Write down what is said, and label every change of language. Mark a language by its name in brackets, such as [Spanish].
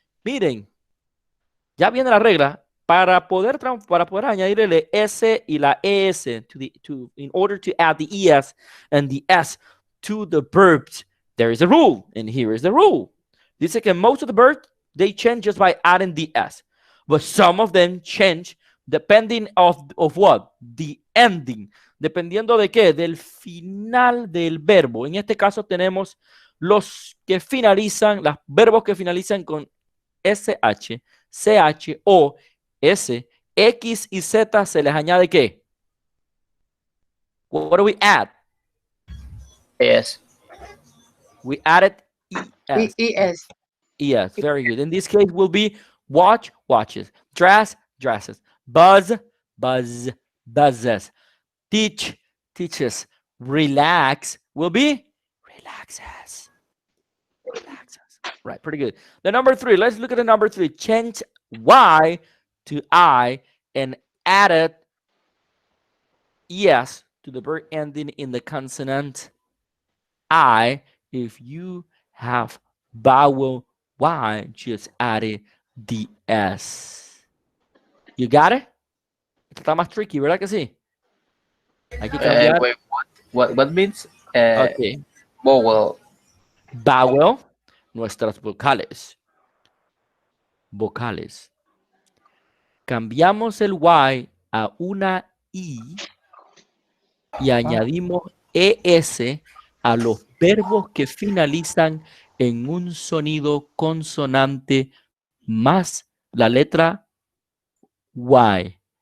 [Spanish] Miren, ya viene la regla para poder añadir el S y la ES [English] in order to add the ES and the S to the verbs. There is a rule, and here is the rule. [Spanish] Dice que [English] most of the verbs, they change just by adding the S. But some of them change depending of what? The ending. [Spanish] Dependiendo de qué? Del final del verbo. En este caso tenemos los que finalizan, los verbos que finalizan con SH, CH o S, X y Z se les añade ¿qué? [English] What do we add? Yes. We added ES. ES. Yes, very good. In this case, will be watch, watches, dress, dresses, buzz, buzz, buzzes, teach, teaches, relax, will be relaxes. Relaxes. Right, pretty good. The number 3, let's look at the number 3. Change Y to I and added ES to the verb ending in the consonant I. If you have vowel Y, just added the S. You got it? [Spanish] Esto está más tricky, ¿verdad que sí? Hay que cambiar. [English] Wait, what means? Okay. Vowel. [Spanish] Vowel, nuestras vocales. Vocales. Cambiamos el Y a una I y añadimos ES a los verbos que finalizan en un sonido consonante más la letra Y.